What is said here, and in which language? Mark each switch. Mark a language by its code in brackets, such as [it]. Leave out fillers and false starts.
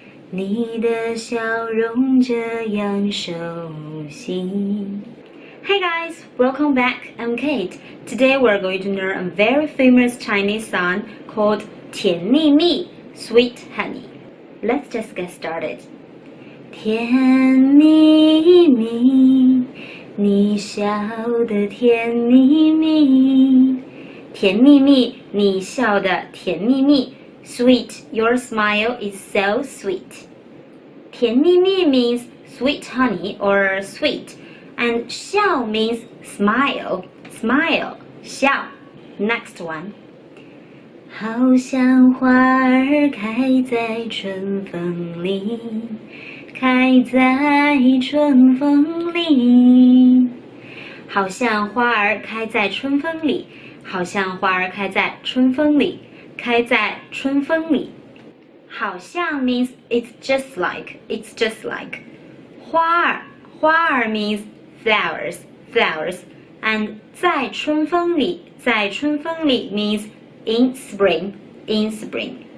[zh] 你的笑容这样熟悉。 [en] Hey guys, welcome back. I'm Kate. Today we're going to learn a very famous Chinese song called 甜蜜蜜, Sweet Honey. Let's just get started. [zh] 甜蜜蜜，你笑的甜蜜蜜，甜蜜蜜，你笑的甜蜜蜜。 [en] Sweet, your smile is so sweet. 甜蜜蜜 means sweet honey or sweet, and 笑 means smile, smile, 笑. Next one. [zh] 好像花儿开在春风里，开在春风里，好像花儿开在春风里，好像花儿开在春风里，开在春风里。 [en] 好像 means it's just like, it's just like. 花儿 means flowers, flowers. And 在春风里means in spring, in spring.